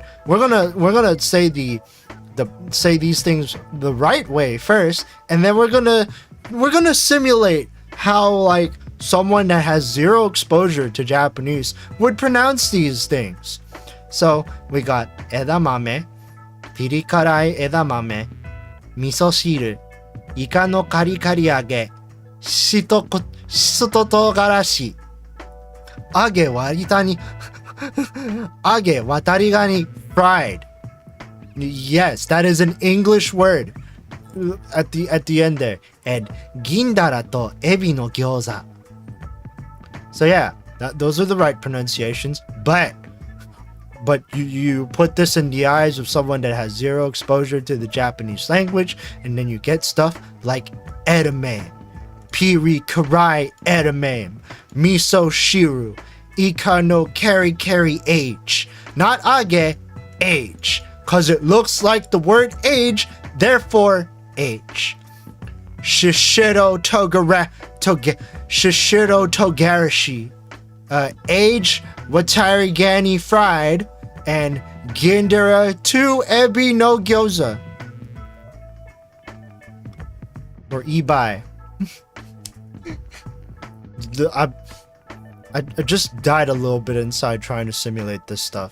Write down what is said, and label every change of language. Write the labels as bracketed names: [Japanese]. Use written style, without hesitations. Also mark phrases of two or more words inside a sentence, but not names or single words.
[English] We're gonna say say these things the right way first, and then we're gonna simulate how like someone that has zero exposure to Japanese would pronounce these things. So we got edamame, pirikarai edamame, misoshiru, ika no karikari age, shiso togarashi, age watarigani fried. Yes, that is an English word at the end there. And gindara to ebi no gyoza. So yeah, those are the right pronunciations. But you put this in the eyes of someone that has zero exposure to the Japanese language, and then you get stuff like edamame, piri karai edamame, miso shiru, ika no kari h, not age, h, cause it looks like the word age, therefore h. Shishiro togarashi, age watarigani fried, and gindera to ebi no gyoza, or ibai. I just died a little bit inside trying to simulate this stuff.